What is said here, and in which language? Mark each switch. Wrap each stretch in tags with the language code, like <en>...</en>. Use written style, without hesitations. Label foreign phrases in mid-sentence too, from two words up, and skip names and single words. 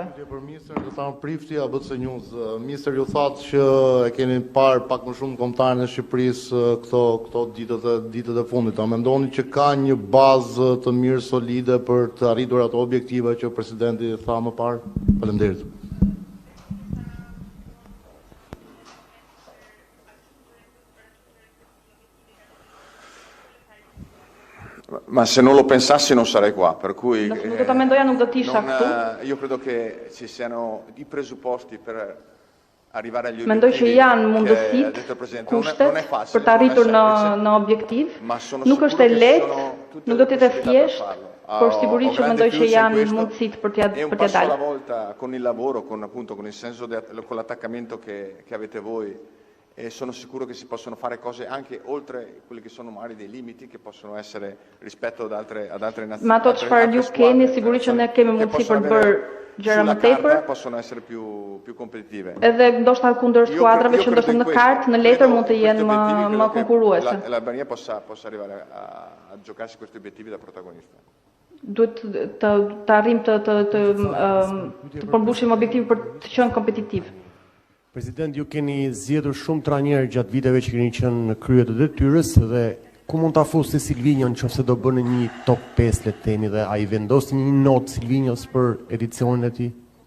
<sq>Për ministër do ta prifti ABC News. Ministër ju thatë që e keni parë pak më shumë kombëtarën e Shqipërisë këto ditët e fundit. A mendoni që ka një bazë të mirë solide për të arritur ato objektiva që presidenti tha më parë? Faleminderit.</sq> <it>Ma se non lo pensassi non sarei qua, per cui</it> <sq>Nuk do ta mendoja, nuk do të isha këtu.</sq> <it>Io credo che ci siano I presupposti per arrivare agli</it> <sq>Mendoj që janë mundësitë, kushtet për të arritur në objektiv. Nuk është e lehtë, nuk do të jetë e thjeshtë, por sigurisht që mendoj që janë mundësitë për t'ia dalë.</sq> <it>Alla volta con il lavoro, con il senso con l'attaccamento che avete voi. E sono sicuro che si possono fare cose anche oltre quelli che sono magari dei limiti che possono essere rispetto ad altre nazioni.</it> <sq>Ma ato çfarë ju keni, sigurisht që ne kemi mundësi për të bërë gjëra më tepër.</sq> <it>Possono essere più competitive.</it> <sq>Edhe ndoshta kundër skuadrave që ndoshta në kartë, në letër mund të jenë më konkurruese.</sq> <it>L'Albania possa arrivare a giocarsi questi obiettivi da protagonista.</it> <sq>Duhet të arrijmë të përmbushim objektivin për të qenë kompetitiv. President, ju keni zgjedhur shumë trajnerë gjatë viteve që keni qenë në krye të detyrës dhe ku mund ta fusni Silvinjon nëse do bënë një top 5 le të themi dhe ai vendosni një notë Silvinjos për edicionin e tij?</sq>